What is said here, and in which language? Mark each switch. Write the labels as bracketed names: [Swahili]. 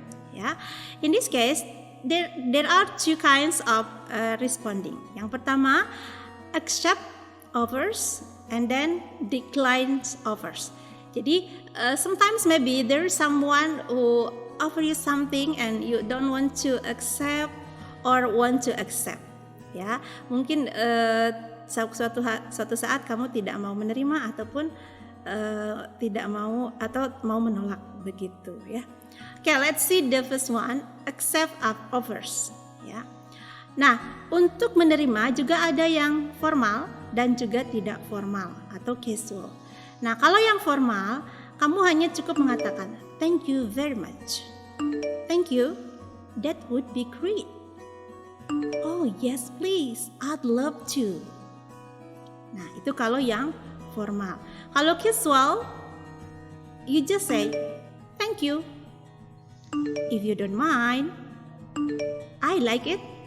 [English] Ya, in this case there are two kinds of responding. [Indonesian] Yang pertama, [English] accept offers and then decline offers. Jadi sometimes maybe there is someone who offer you something and you don't want to accept or want to accept. [Indonesian] Ya, mungkin suatu saat kamu tidak mau menerima ataupun tidak mau atau mau menolak begitu ya. [English] Okay, let's see the first one, accept offers. [Indonesian] Ya. Nah, untuk menerima juga ada yang formal dan juga tidak formal atau casual. Nah, kalau yang formal, kamu hanya cukup mengatakan [English] thank you very much. Thank you. That would be great. Oh yes, please. I'd love to. [Indonesian] Nah, itu kalau yang formal. [English] Kalau casual, you just say thank you. If you don't mind, I like it.